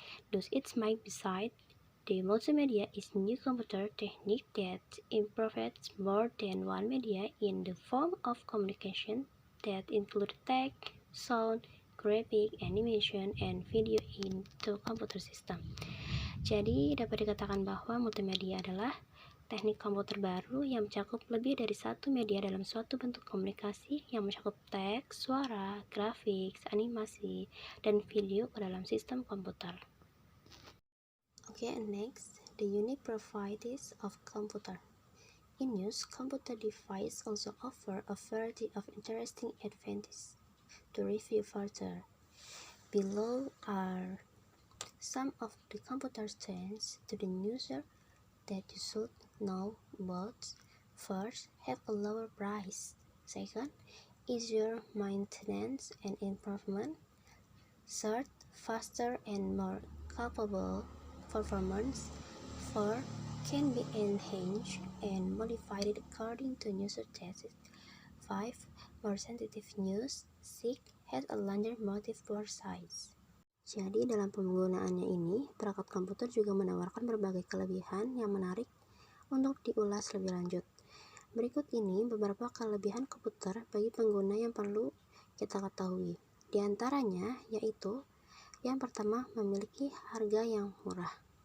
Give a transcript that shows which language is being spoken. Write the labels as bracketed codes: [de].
[en] Thus, it might be said the multimedia is a new computer technique that improves more than one media in the form of communication that include text, sound, graphic, animation, and video into computer system. [id] Jadi, dapat dikatakan bahwa multimedia adalah teknik komputer baru yang mencakup lebih dari satu media dalam suatu bentuk komunikasi yang mencakup teks, suara, grafik, animasi, dan video ke dalam sistem komputer. [en] Okay, and next, the unique properties of computer. In use, computer devices also offer a variety of interesting advantages. To review further, below are some of the computer strengths to the user that you should know about. First, have a lower price. Second, easier maintenance and improvement. Third, faster and more capable performance. Four, can be enhanced and modified according to user tastes. 5. More sensitive use. 6. Has a larger motive board size. [id] Jadi dalam penggunaannya ini, perangkat komputer juga menawarkan berbagai kelebihan yang menarik untuk diulas lebih lanjut. Berikut ini beberapa kelebihan komputer bagi pengguna yang perlu kita ketahui. Di antaranya yaitu yang pertama, memiliki harga yang murah.